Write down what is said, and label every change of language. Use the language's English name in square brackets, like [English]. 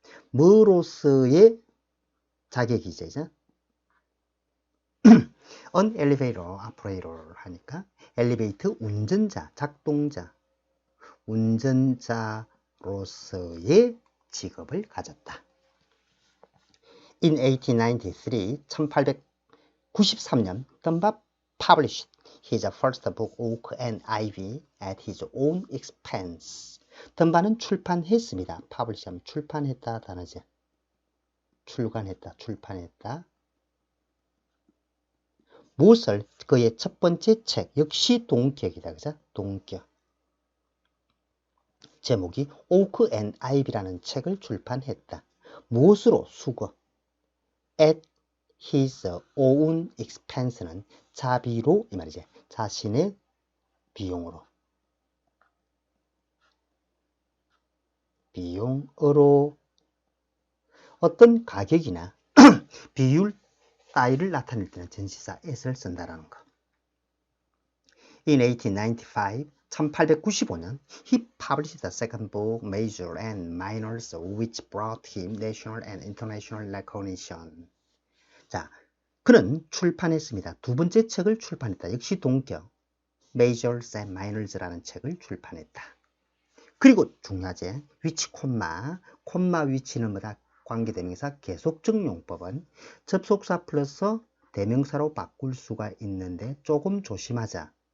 [Korean] 뭐로서의 자격이죠. [English] an elevator operator [Korean] 하니까 엘리베이터 운전자, 작동자, 운전자로서의 직업을 가졌다. [English] In 1893년 덤바 published his first book Oak and Ivy at his own expense. [Korean] 덤바는 출판했습니다. publish 하면 출판했다 단어지. 출간했다, 출판했다. 무엇을? 그의 첫 번째 책, 역시 동격이다. 그죠? 동격. 제목이 Oak and Ivy라는 책을 출판했다. 무엇으로? 수거. [English] At his own expense [Korean] 는 자비로 이 말이지. 자신의 비용으로. 비용으로 어떤 가격이나 비율 따위를 나타낼 때는 전치사 at을 쓴다라는 거. [English] In 1895, 1895년, he published the second book, Major and Minors, which brought him national and international recognition. [Korean] 자, 그는 출판했습니다. 두 번째 책을 출판했다. 역시 동격, Majors and Minors라는 책을 출판했다. 그리고 중요하지, 위치 콤마 위치는 뭐다? 관계대명사 계속적 용법은 접속사 플러스 대명사로 바꿀 수가 있는데 조금 조심하자.